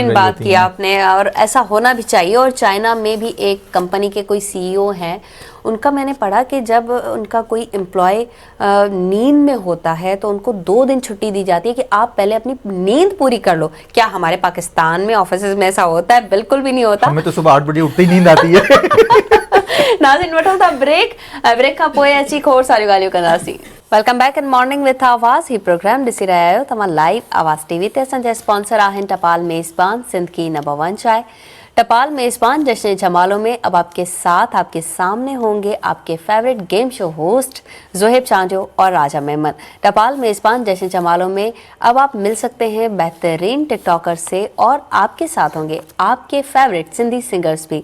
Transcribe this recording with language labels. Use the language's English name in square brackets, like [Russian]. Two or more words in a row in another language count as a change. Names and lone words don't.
[Urdu] بہترین بات کی آپ نے، اور ایسا ہونا بھی چاہیے۔ اور چائنا میں بھی ایک کمپنی کے کوئی سی ای او ہیں، ان کا میں نے پڑھا کہ جب ان کا کوئی ایمپلائی نیند میں ہوتا ہے تو ان کو 2 دن چھٹی دی جاتی ہے کہ آپ پہلے اپنی نیند پوری کر لو. کیا ہمارے پاکستان میں آفس میں ایسا ہوتا ہے? بالکل بھی نہیں ہوتا. ہمیں تو صبح 8 بجے اٹھتے ہی نیند آتی ہے. [Sindhi] नाज़रीन, वठो था ब्रेक खां पोइ अची खोड़ सारियूं ॻाल्हियूं कंदासीं। [English] Welcome back in Morning with Awaz. [Sindhi] ही प्रोग्राम ॾिसी रहिया आहियो तव्हां लाइव आवाज़ टीवी ते। असांजा स्पॉन्सर आहिनि टपाल मेज़बान, [Urdu] سندھ کی نمبر 1 چائے. ٹپال میزبان جشن جمالوں میں اب آپ کے ساتھ، آپ کے سامنے ہوں گے آپ کے فیورٹ گیم شو ہوسٹ زوہیب چانجو اور راجہ میمن. ٹپال میزبان جشن جمالوں میں اب آپ مل سکتے ہیں بہترین ٹک ٹاکر سے، اور آپ کے ساتھ ہوں گے آپ کے فیورٹ سندھی سنگرز بھی.